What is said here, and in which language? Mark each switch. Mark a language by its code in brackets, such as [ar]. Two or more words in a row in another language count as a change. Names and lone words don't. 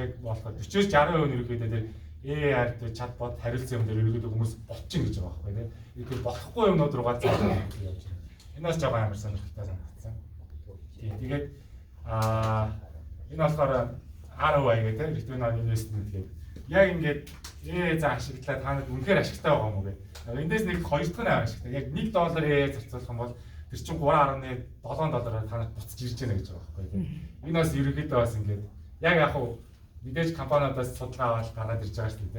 [mn] Яг болохоор 40-60% ерөөхдөө тэр AR тэр чатбот хариулсан юм дээр ерөөхдөө хүмүүс болчих гэж байгаа байхгүй тийм. Тэгэхээр болохгүй юмнууд руугаа зааж явж байна. Энэс жоохон амар сонирхолтой санагдсан. Тэгээд энэ болохоор ROI гэдэг [en] return on investment [mn] гэдэг. Яг ингээд за ашиглаад та нарт үнэхээр ашигтай байгаа юм уу гэдэг. Эндээс нэг хоёр дахь нь ашигтай. Яг $1 зарцуулах юм бол тэр чинь $3.7 та нарт буцаж ирж байна гэж байгаа байхгүй. Энэ бас ерөнхийдөө бас ингээд яг мэдээж компаниудаас судалгаа аваад гаргаад ирж байгаа шүү дээ.